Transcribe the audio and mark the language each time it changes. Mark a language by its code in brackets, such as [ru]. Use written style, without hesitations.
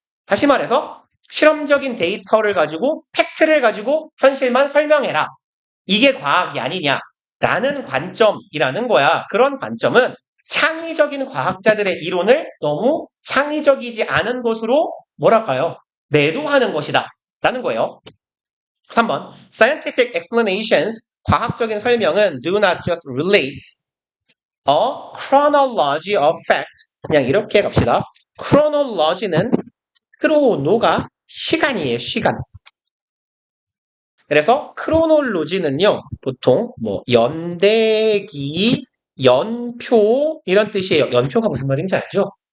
[ko] 다시 말해서 실험적인 데이터를 가지고 팩트를 가지고 현실만 설명해라. 이게 과학이 아니냐라는 관점이라는 거야. 그런 관점은 창의적인 과학자들의 이론을 너무 창의적이지 않은 것으로 뭐랄까요? 매도하는 것이다. 라는 거예요. 3번. [en] Scientific explanations, [ko] 과학적인 설명은 [en] do not just relate a chronology of facts. [ko] 그냥 이렇게 갑시다. [en] chronology [ko] 는 크로노가 시간이에요. 시간. 그래서 크로놀로지는요. 보통 뭐 연대기, 연표 이런 뜻이에요. 연표가 무슨 말인지 알죠?